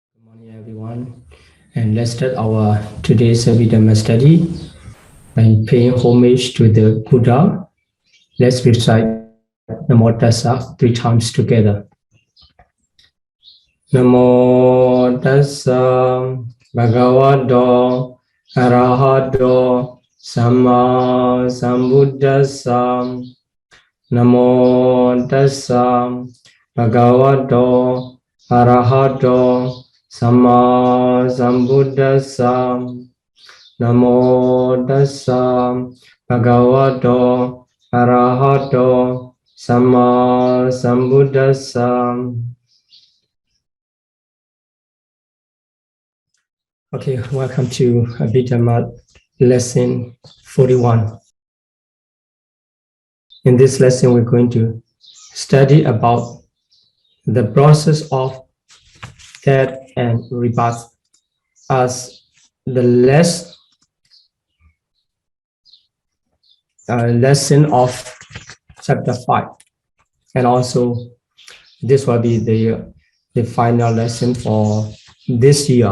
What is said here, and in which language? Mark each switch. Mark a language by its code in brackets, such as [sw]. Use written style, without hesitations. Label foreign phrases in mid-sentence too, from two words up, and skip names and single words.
[en] Morning, everyone, and let's start our today's Abhidhamma study by paying homage to the Buddha. Let's recite Namo Tassa 3 times together. [pi] Namo Tassa Bhagavato Arahato Samma Sambuddhassa. Namo Tassa Bhagavato Arahato Samma Sambuddhassa. Namo Tassa Bhagavato Arahato Samma Sambuddhassa. [en] Okay, welcome to Abhidhamma lesson 41. In this lesson, we're going to study about the process of death and rebirth as the lesson of chapter 5, and also this will be the final lesson for this year.